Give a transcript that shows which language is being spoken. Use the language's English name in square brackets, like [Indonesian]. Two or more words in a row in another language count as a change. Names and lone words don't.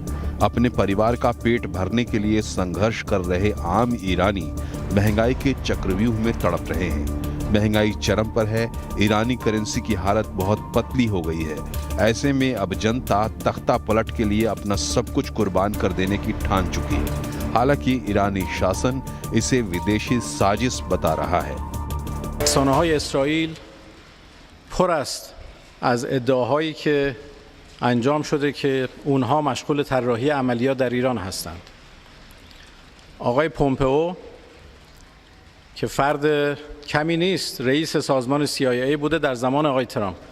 [Hindi] अपने परिवार का पेट भरने के लिए संघर्ष कर रहे आम ईरानी महंगाई के चक्रव्यूह में तड़प रहे हैं। महंगाई चरम पर है। ईरानी करेंसी की हालत बहुत पतली हो गई है। ऐसे में अब जनता तख्ता पलट के लिए अपना सब कुछ कुर्बान कर देने की ठान चुकी है। हालांकि ईरानी शासन इसे विदेशी साजिश बता रहा है। [Persian] رسانه‌های اسرائیل پر است از ادعاهایی که انجام شده که اونها مشغول طراحی عملیات در ایران هستند. آقای پومپئو که فرد کمی نیست، رئیس سازمان CIA بوده در زمان آقای ترامپ.